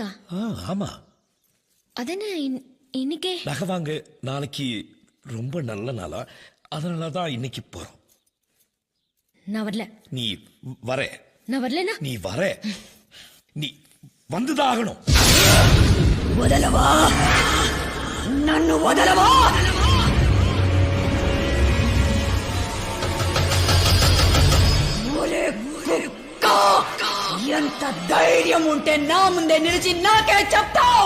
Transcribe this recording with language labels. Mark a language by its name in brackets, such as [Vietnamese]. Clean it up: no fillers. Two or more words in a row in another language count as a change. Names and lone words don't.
[Tamil] ஆமா. அதென்ன இன்னைக்கே? நகை வாங்க நாளைக்கு ரொம்ப நல்ல நாளா, அதனாலதான் இன்னைக்கு போறோம். நான் வரல. நீ வர. நான் வரலனா? நீ வர. நீ வந்துதான் ஆகணும். [Telugu] వదలవా నన్ను వదలవా ఎంత ధైర్యం ఉంటే నా ముందే నిలిచి నాకే చెప్తావు?